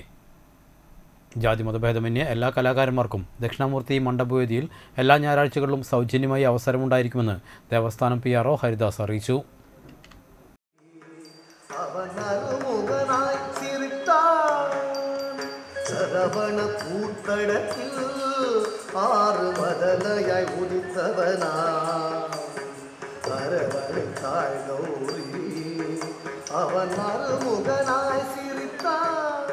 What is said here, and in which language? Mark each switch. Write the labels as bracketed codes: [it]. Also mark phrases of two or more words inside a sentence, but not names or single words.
[ml] ജാതിമതഭേദമന്യേ എല്ലാ കലാകാരന്മാർക്കും ദക്ഷിണാമൂർത്തി മണ്ഡപവേദിയിൽ എല്ലാ ഞായറാഴ്ചകളിലും സൗജന്യമായി അവസരമുണ്ടായിരിക്കുമെന്ന് ദേവസ്ഥാനം PRO ഹരിദാസ് അറിയിച്ചു. [ta] சரவண பூத்தடத்தில் ஆறு மதலையாய் உதித்தவனா அரவணைத்தாள் கௌரி அவன் மறுமுகனாய் சிரித்தான்.